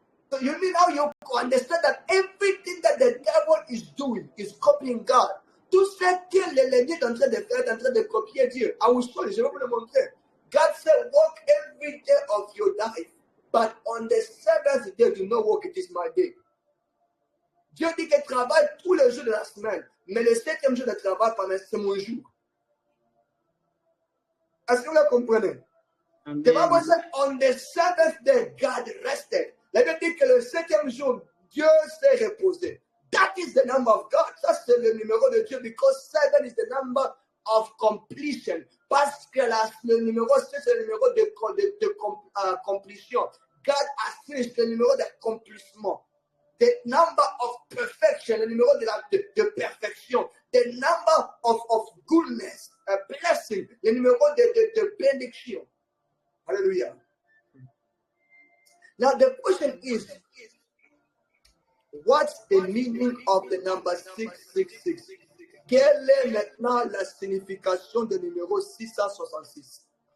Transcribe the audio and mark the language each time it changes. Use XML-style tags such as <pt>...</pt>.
<en>So you need now you understand that everything that the devil is doing is copying God.</en> <fr>Tout ce que l'ennemi est en train de faire, est en train de copier Dieu.</fr> <en>I will show you.</en> <fr>Je vais vous le montrer.</fr> <en>God said, walk every day of your life. But on the seventh day, do not walk. It is my day.</en> <fr>Dieu dit qu'il travaille tous les jours de la semaine. Mais le septième jour de travail, c'est mon jour. Est-ce que vous le comprenez?</fr> <en>The Bible said, on the seventh day, God rested.</en> <fr>La Bible dit que le septième jour, Dieu s'est reposé.</fr> <en>That is the number of God.</en> <fr>Ça, c'est le numéro de Dieu,</fr> <en>because 7 is the number of completion.</en> <fr>Parce que le numéro 6, c'est le numéro de completion.</fr> <en>God has finished</en> <fr>le numéro d'accomplissement.</fr> <en>The number of perfection,</en> <fr>le numéro de perfection.</fr> <en>The number of goodness, a blessing,</en> <fr>le numéro de bénédiction.</fr> <en>Hallelujah. Now the question is, what's the meaning of the number 666?</en> <fr>Quelle est maintenant la signification du numéro 666?</fr>